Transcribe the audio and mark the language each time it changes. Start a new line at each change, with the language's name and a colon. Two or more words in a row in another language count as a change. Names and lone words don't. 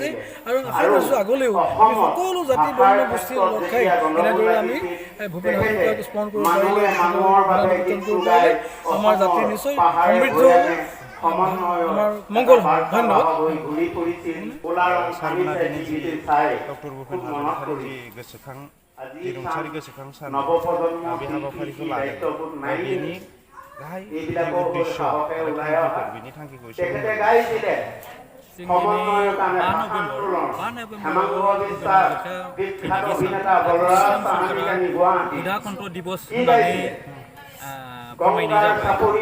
Assamese: আৰু আশা কৰিছোঁ আগলৈও আমি সকলো জাতি বৰ্ণ গোষ্ঠী লগ খাই এনেদৰে আমি ভূপেন হাজৰিকাক স্মৰণ কৰিব পাৰিলে, আমাৰ জাতি নিশ্চয় সমৃদ্ধ হ'ব, আমাৰ মংগল হ'ব। ধন্যবাদ।
Bodo: ডক্টৰ ভূপেন হাজৰিকাৰ যি গোসोखां रुंसारि गोसोखां सान बे हाबाफारिखौ लादों। बेनि गाहाय उद्देश्य आरो थांखिफोर, बेनि थांखिखौ एसे उदाकण्ठ दिवस होननानै फोरमायनाय जाबाय।